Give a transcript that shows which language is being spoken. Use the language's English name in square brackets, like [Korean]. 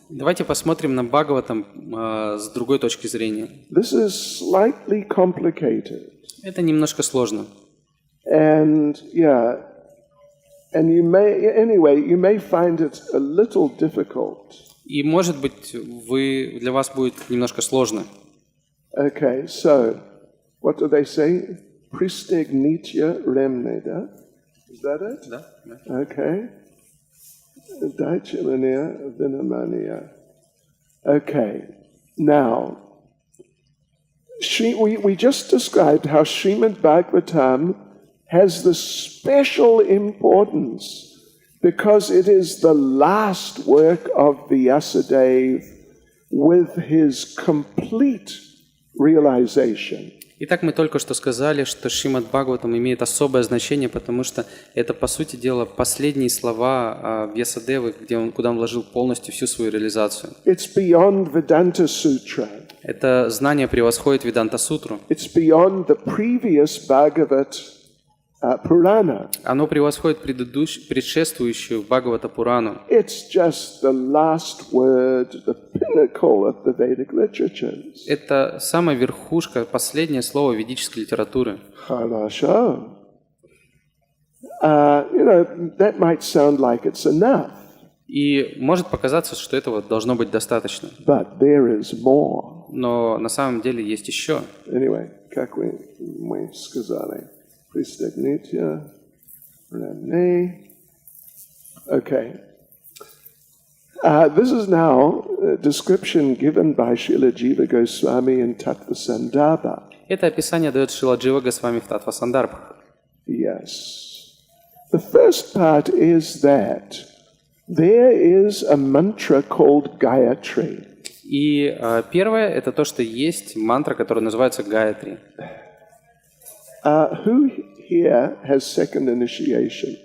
[Russian] Давайте посмотрим на Бхагаватам с другой точки зрения. [English] This is slightly complicated. [Russian] Это немножко сложно. [English] And you may find it a little difficult. [Russian] И, может быть, для вас будет немножко сложно. [English] Okay, so what do they say? Pristignitya remneda. Is that it? [Russian] Да. Okay. Daichamaniya Vinamaniya. [English] Okay, now, we just described how Shrimad Bhagavatam has the special importance because it is the last work of Vyasadeva with his complete realization. [Russian] Итак, мы только что сказали, что Шримад Бхагаватам имеет особое значение, потому что это, по сути дела, последние слова Вьясадевы, куда он вложил полностью всю свою реализацию. [English] It's beyond Vedanta Sutra. [Russian] Это знание превосходит Веданта-сутру. [English] It's beyond the previous Bhagavat Purana. [Russian] Оно превосходит предшествующую Бхагавата-Пурану. [English] It's just the last word, the pinnacle of the Vedic literatures. [Russian] Это самая верхушка, последнее слово ведической литературы. Хорошо. [English] That might sound like it's enough. [Russian] И может показаться, что этого должно быть достаточно. [English] But there is more. [Russian] Но на самом деле есть еще. Anyway, как мы сказали. Pristagnitia, Rane. Okay. [English] This is now a description given by Srila Jiva Goswami in Tattva Sandarbha. [Russian] Это описание дает Шрила Джива Госвами в Татва Сандарбхах. [English] Yes. The first part is that there is a mantra called Gayatri. [Russian] И первое – это то, что есть мантра, которая называется Гаятри. [English] Who here has second initiation?